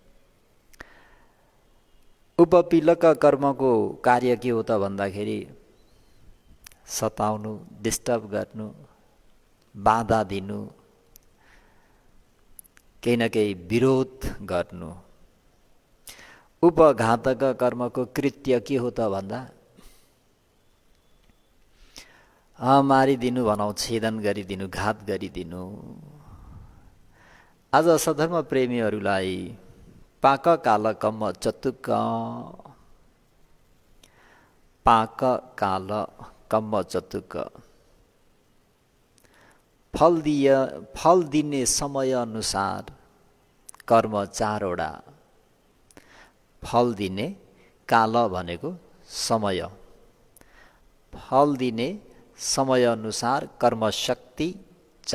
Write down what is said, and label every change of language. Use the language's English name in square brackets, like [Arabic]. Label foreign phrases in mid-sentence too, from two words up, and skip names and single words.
[Nepali] उपपीलक कर्मको कार्य के हो त भन्दाखेरि सताउनु, डिस्टर्ब गर्नु, बाधा दिनु, केही न केही विरोध गर्नु। उपघातक कर्मको कृत्य के हो त भन्दा मारिदिनु भनौँ, छेदन गरिदिनु, घात गरिदिनु। आज सधर्म प्रेमीहरूलाई [Pali] पाक काल कम्म चतुक्क, पाक काल कम्म चतुक्क। [Nepali] फल दिने समय अनुसार कर्म 4वटा। फल दिने काल भनेको समय, फल दिने समय अनुसार कर्म शक्ति 4वटा।